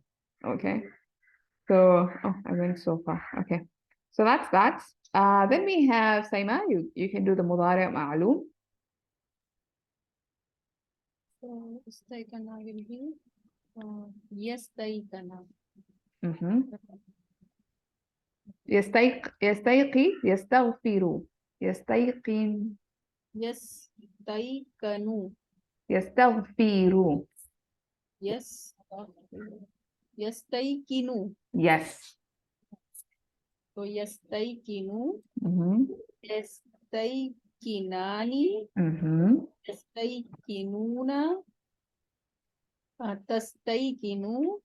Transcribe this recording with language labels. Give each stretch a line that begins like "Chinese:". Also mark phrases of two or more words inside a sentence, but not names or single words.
English: Okay. So I went so far. Okay. So that's that. Then we have Saima. You can do the
Arabic: مضارع معلوم.
English: So istaykana will be yastaykana.
Arabic: يستيقي يستغفر يستيقن
English: Yastaykanu. يستغفر Yastaykinu. yes So yastaykinu. mm-hmm. Yastaykinani. Mm-hmm.
Arabic: يستيقنون تستيقن.